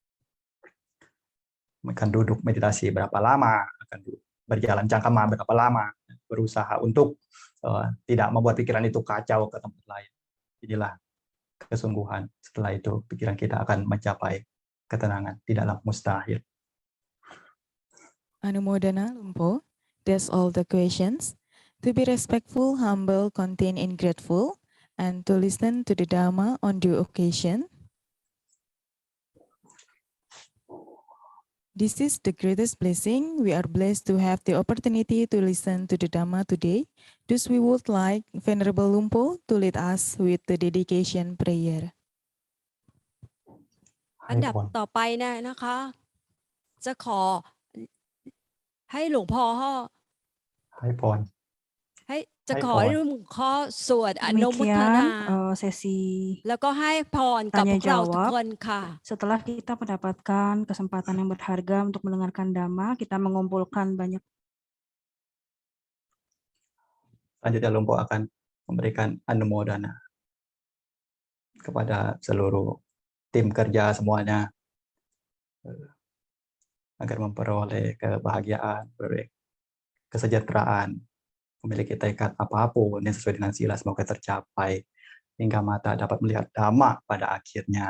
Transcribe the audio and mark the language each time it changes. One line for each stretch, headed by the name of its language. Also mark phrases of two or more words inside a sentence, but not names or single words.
Indonesian: Akan duduk meditasi berapa lama, akan berjalan cangkema berapa lama, berusaha untuk tidak membuat pikiran itu kacau ke tempat lain. Inilah kesungguhan. Setelah itu pikiran kita akan mencapai ketenangan, tidaklah mustahil. Anumodana Lumpo.
English: That's all the questions. To be respectful, humble, content, and grateful, and to listen to the Dhamma on due occasion. This is the greatest blessing. We are blessed to have the opportunity to listen to the Dhamma today. Thus, we would like Venerable Lumpo to lead us with the dedication prayer.
Thai: อันดับต่อไปนะคะ จะขอให้หลวงพ่อ ให้พร ให้จะ ให้ ข พ อ ร ให้หลวงพ่อสวดอนุโมทนา
Indonesian: Demikian sesi
Thai: แล้วก็ให้พรกับพว
Indonesian: tanya
Thai: กเราทุก
Indonesian: jawab.
Thai: คนค่ะ
Indonesian: Setelah kita mendapatkan kesempatan yang berharga untuk mendengarkan Dhamma, kita mengumpulkan banyak. Selanjutnya Lumpo akan memberikan anumodana kepada seluruh tim kerja semuanya agar memperoleh kebahagiaan, kesejahteraan, memiliki tekad apapun yang sesuai dengan sila semoga tercapai hingga mata dapat melihat Dhamma pada akhirnya.